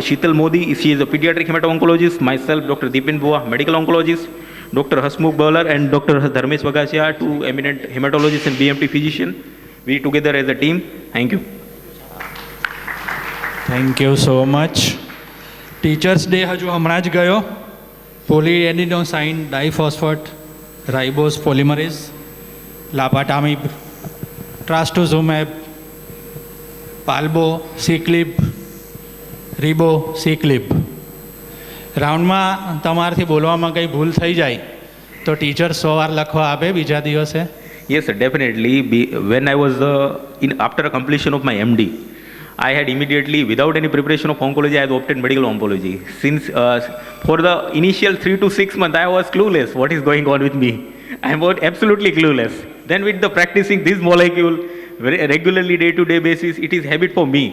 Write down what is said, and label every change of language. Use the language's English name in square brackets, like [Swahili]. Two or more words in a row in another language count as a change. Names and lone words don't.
[English] Sheetal Modi, she is a pediatric hemato-oncologist. Myself, Dr. Dipen Bua, medical oncologist. Dr. Hasmukh Bawlar and Dr. Dharmesh Vagasia, two eminent hematologists and BMT physician. We together as a team. Thank you. Thank you so much. Teachers Day [Gujarati] હજુ હમણાં જ ગયો. [English] Polyadenosine diphosphate ribose polymerase, lapatamib, trastuzumab, palbo, ciclib, ribo, ciclib. [Gujarati] રાઉન્ડમાં તમારાથી બોલવામાં કંઈ ભૂલ થઈ જાય તો ટીચર 100 વાર લખવા આપે બીજા દિવસે. [English] Yes, sir, definitely. When I was after completion of my MD, I had immediately, without any preparation of oncology, I had opted medical oncology. Since for the initial 3 to 6 months, I was clueless what is going on with me. I was absolutely clueless. Then with the practicing this molecule very regularly, day-to-day basis, it is habit for me.